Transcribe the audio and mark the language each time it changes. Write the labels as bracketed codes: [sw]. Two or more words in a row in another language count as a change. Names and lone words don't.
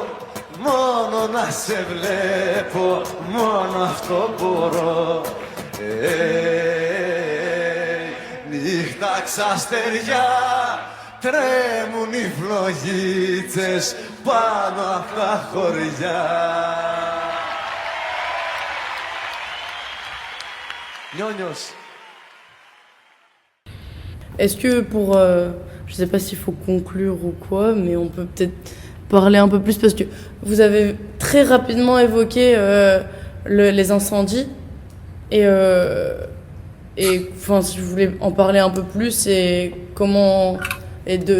[el] μόνο να σε βλέπω, μόνο αυτό μπορώ. νύχτα ξαστεριά, τρέμουν οι φλογίτσες πάνω απ' τα χωριά. Gnognos. [fr] Est-ce que pour... je sais pas s'il faut conclure ou quoi, mais on peut peut-être parler un peu plus parce que vous avez très rapidement évoqué les incendies et enfin si vous voulez en parler un peu plus et comment et de